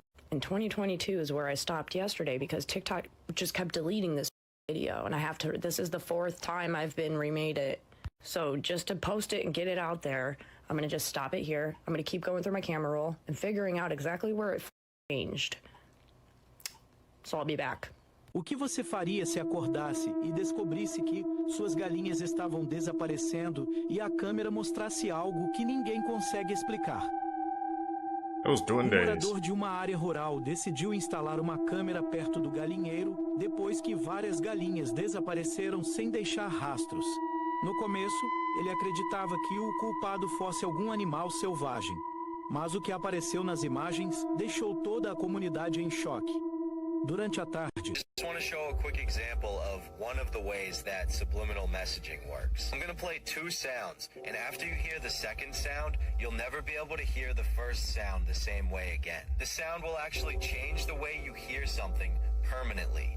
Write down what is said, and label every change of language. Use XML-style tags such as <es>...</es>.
<en>And 2022 is where I stopped yesterday because TikTok just kept deleting this video, and I have to, this is the 4th time I've been remade it. So just to post it and get it out there, I'm gonna just stop it here. I'm gonna keep going through my camera roll and figuring out exactly where it changed. So I'll be back.</en> <pt>O que você faria se acordasse e descobrisse que suas galinhas estavam desaparecendo e a câmera mostrasse algo que ninguém consegue explicar? Morador de uma área rural decidiu instalar uma câmera perto do galinheiro depois que várias galinhas desapareceram sem deixar rastros. No começo, ele acreditava que o culpado fosse algum animal selvagem, mas o que apareceu nas imagens deixou toda a comunidade em choque. Durante a tarde,</pt> <en>just want to show a quick example of one of the ways that subliminal messaging works. I'm going to play 2 sounds, and after you hear the second sound, you'll never be able to hear the first sound the same way again. The sound will actually change the way you hear something permanently.</en>